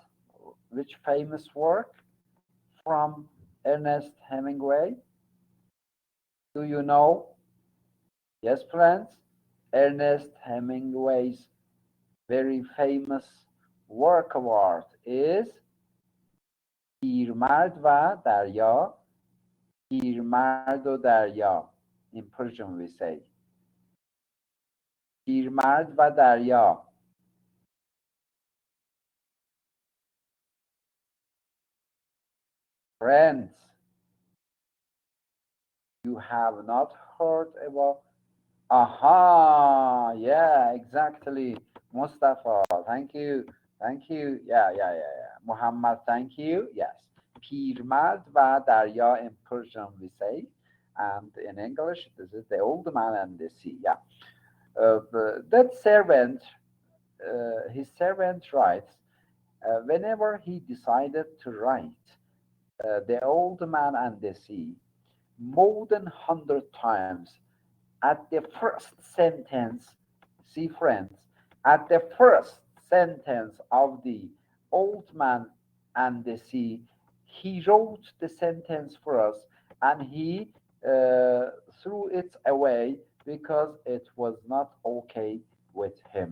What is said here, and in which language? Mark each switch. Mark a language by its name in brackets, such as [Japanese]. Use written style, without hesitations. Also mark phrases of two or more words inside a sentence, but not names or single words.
[English] Which famous work from Ernest Hemingway? Do you know? Yes, friends. Ernest Hemingway's very famous work of art is [Persian] پیرمرد و دریا پیرمرد و دریا [English] in Persian we say [Persian] پیرمرد و دریا. [English] Friends, you have not heard about. Aha, yeah, exactly. Mustafa, thank you. Thank you. Yeah. Muhammad, thank you. Yes. [Persian] پیرمرد و دریا [English] in Persian we say. And in English, this is the old man and the sea. Yeah. That servant, his servant writes, whenever he decided to write the old man and the sea, more than 100 times, at the first sentence, see friends, at the first sentence of the old man and the sea, he wrote the sentence for us and he threw it away because it was not okay with him.